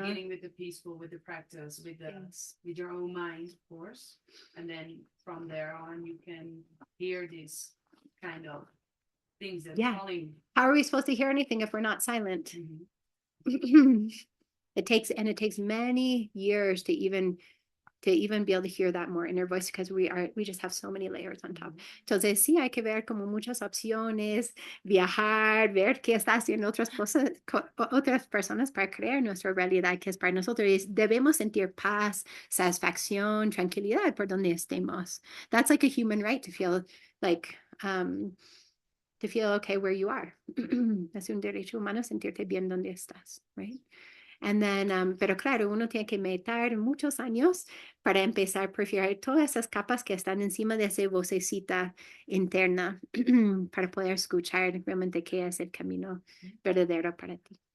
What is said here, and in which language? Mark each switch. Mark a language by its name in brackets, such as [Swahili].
[English] beginning with the peaceful, with the practice, with the with your own mind, of course, and then from there on, you can hear these kind of things that calling. How are we supposed to hear anything if we're not silent? It takes many years to even be able to hear that more inner voice because we just have so many layers on top. [Spanish] Entonces sí hay que ver como muchas opciones, viajar, ver qué está haciendo otras personas para crear nuestra realidad que es para nosotros. Y debemos sentir paz, satisfacción, tranquilidad por donde estemos. [English] That's like a human right to feel like okay where you are. [Spanish] Es un derecho humano sentirte bien donde estás, [English] right? And then, [Spanish] pero claro, uno tiene que meditar muchos años para empezar a perfilar todas esas capas que están encima de esa vocecita interna para poder escuchar realmente qué es el camino verdadero para ti.